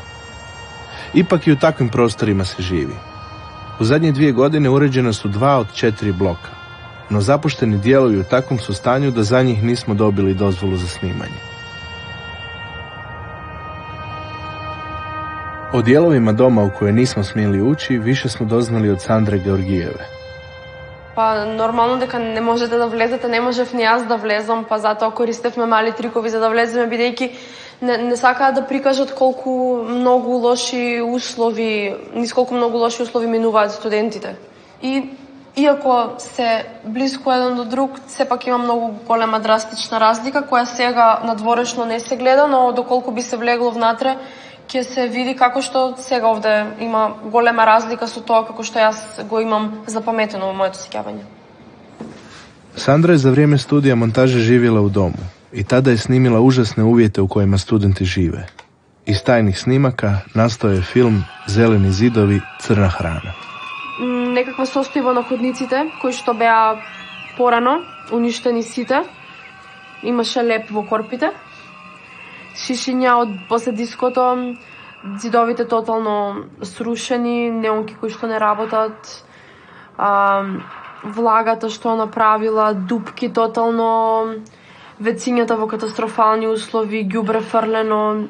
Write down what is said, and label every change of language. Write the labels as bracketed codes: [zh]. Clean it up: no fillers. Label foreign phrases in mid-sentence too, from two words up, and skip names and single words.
[hr] Ipak i u takvim prostorima se živi. U zadnje 2 godine uređena su 2 od 4 bloka, no zapušteni dijelovi u takvom su stanju da za njih nismo dobili dozvolu za snimanje. O dijelovima doma u koje nismo smjeli ući više smo doznali od Sandre Georgijeve. [mk] Па нормално дека не можете да влезете, не можев ни јас да влезам, па затоа користевме мали трикови за да влеземе, бидејќи не сакаат да прикажат колку многу лоши услови, низ колку многу лоши услови минуваат студентите. И иако се близко еден до друг, сепак има многу голема драстична разлика, која сега надворешно не се гледа, но доколку би се влегло внатре, ќе се види како што сега овде има голема разлика со тоа како што јас го имам запаметено во моето сеќавање. [hr] Sandra je za vrijeme studija montaže živjela u domu i tada je snimila užasne uvjete u kojima studenti žive. Iz tajnih snimaka nastao je film Zeleni zidovi, crna hrana. [mk] Некаква состојба на ходниците, кои што беа порано уништени сите. Имаше леп во корпите. Шишиња од после диското, зидовите тотално срушени, неонки кои што не работат, влагата што направила, дупки тотално, вецињата во катастрофални услови, ѓубре фрлено.